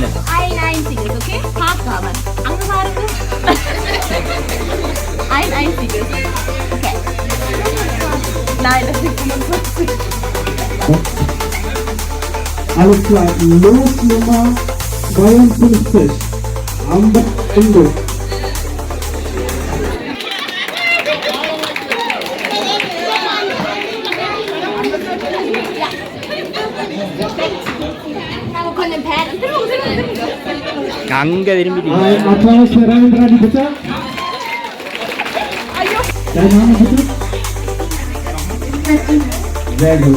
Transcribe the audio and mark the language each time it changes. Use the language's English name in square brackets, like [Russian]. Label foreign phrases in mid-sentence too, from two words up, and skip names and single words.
[German] Ein einziges, okay? Haarfarbe. Angefahren ist? Ein einziges. Okay. Nein, das sind 45. Alles klar, Losnummer 52. Amber Indo. [Tamil] அங்கே திரும்பி [German] Ein Applaus für Ravindrani, bitte. Dein Name bitte? Sehr gut.